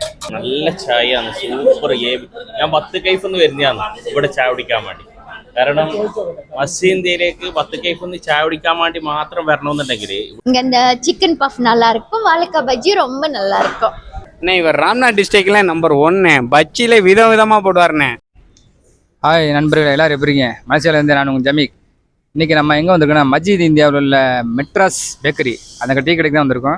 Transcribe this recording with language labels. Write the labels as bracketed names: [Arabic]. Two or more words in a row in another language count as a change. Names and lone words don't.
[Malayalam] നല്ല ചായയാണ്, സൂപ്പർ. ഞാൻ 10 കൈഫിന്ന് വരുന്നതാണ് ഇവിടെ ചായ കുടിക്കാൻ വേണ്ടി. കാരണം മത്സ്യേന്ത്യയിലേക്ക് 10 കൈഫിന്ന് ചായ കുടിക്കാൻ വേണ്ടി മാത്രം வரணும்னுണ്ടെങ്കിൽ [Tamil] இங்க இந்த சிக்கன் பஃப் நல்லா இருக்கும், வாழைக்காய் பஜ்ஜி ரொம்ப நல்லா இருக்கும். அண்ணே இவர் ராம்நாத் டிஸ்ட்ரிக்ட்ல நம்பர் 1 பஜ்ஜியில விதமா போடுவாருண்ணே. ஹாய் நண்பர்கள், எல்லாரும் எப்படி இருக்கீங்க? மலேசியாவிலேருந்து நான் உங்கள் ஜமீக். இன்றைக்கி நம்ம எங்கே வந்திருக்கோன்னா மஸ்ஜித் இந்தியாவில் உள்ள மெட்ராஸ் பேக்கரி, அந்த டீ கடைக்கு தான் வந்திருக்கோம்.